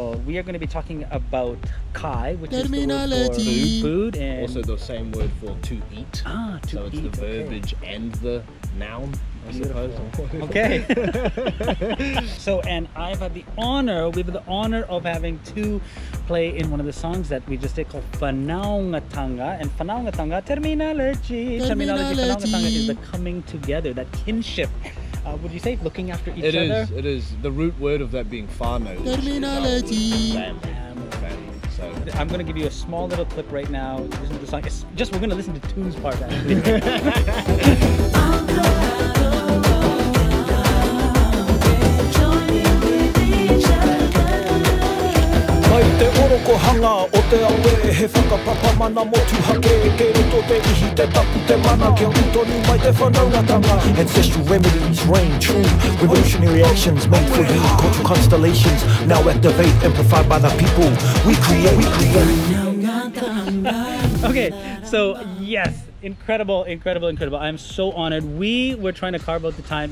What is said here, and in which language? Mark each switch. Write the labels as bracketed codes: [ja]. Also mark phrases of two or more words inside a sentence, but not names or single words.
[en] We are going to be talking about kai, which is the word for food, and also the same word for to eat. To so it's eat, the verbiage and the noun, I suppose. Okay. So, and I've had the honor, we have the honor of having to play in one of the songs that we just did called Whanaungatanga. And Whanaungatanga, terminology. Whanaungatanga is the coming together, that kinship. Would you say looking after each other? It is. The root word of that being whānau. Terminology. Family. So I'm going to give you a small little clip right now. Listen to the song. It's just, we're going to listen to Tune's part actually. [mi] Te oroko hanga o te awe he whakapapa mana motu hake ke roto te ihi te tapu te mana ke utoni mai te whanaungatanga. [en] Ancestral remedies reign true, revolutionary actions made for you, cultural constellations now activate, amplified by the people. We create. Okay, so yes, incredible. I'm so honored. We were trying to carve out the time.